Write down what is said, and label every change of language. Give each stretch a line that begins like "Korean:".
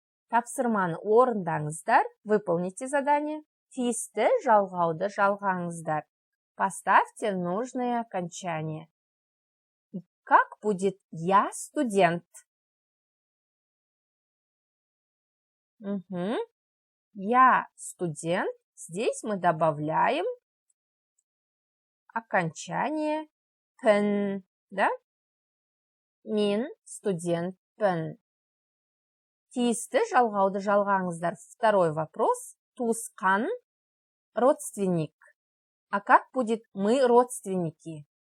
Kazakh: Тапсырманы орындаңыздар.
Russian: Выполните задание.
Kazakh: Тиісті жалғауды жалғаңыздар.
Russian: Поставьте нужное окончание. Как будет «я студент»? Я студент. Здесь мы добавляем окончание «пен». Да?
Kazakh: Мен студентпін. Тиісті жалғауды жалғаңыздар.
Russian: Второй вопрос. Туысқан, родственник. А как будет «мы родственники»?